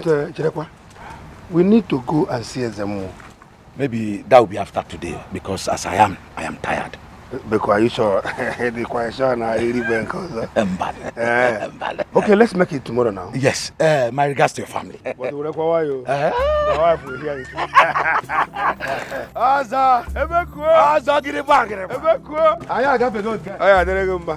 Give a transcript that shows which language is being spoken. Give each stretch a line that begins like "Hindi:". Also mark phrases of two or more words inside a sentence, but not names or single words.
English: But Chirekwa, we need to go and see Ezemo. Maybe that will be after today, because as I am tired. Because are you sure? The question I really bank. Okay, let's make it tomorrow now. Yes. My regards to your family. But you? My wife will hear it. Aza, Ebeku. Aza, get it back. Ebeku. I got the note. I got the number.